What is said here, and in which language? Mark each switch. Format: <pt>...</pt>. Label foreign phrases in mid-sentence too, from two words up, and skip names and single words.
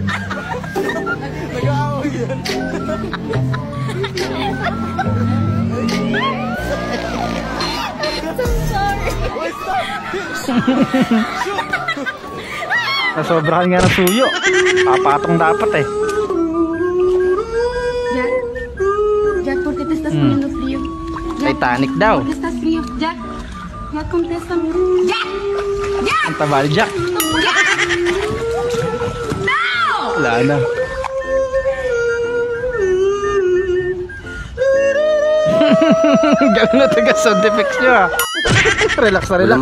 <tl>Nasobrahan nga ng suyo. Papatong dapat eh.</tl> <es>Jack, ¿por qué te estás poniendo frío?</es> <tl>Titanic daw.</tl> <es>¿Por qué estás frío? Jack, ya contéstame. Jack! Jack!</es> <tl>Ang tabal, Jack. Wala na. Gano'n na taga sound effects nyo ah. Relax na relax.</tl>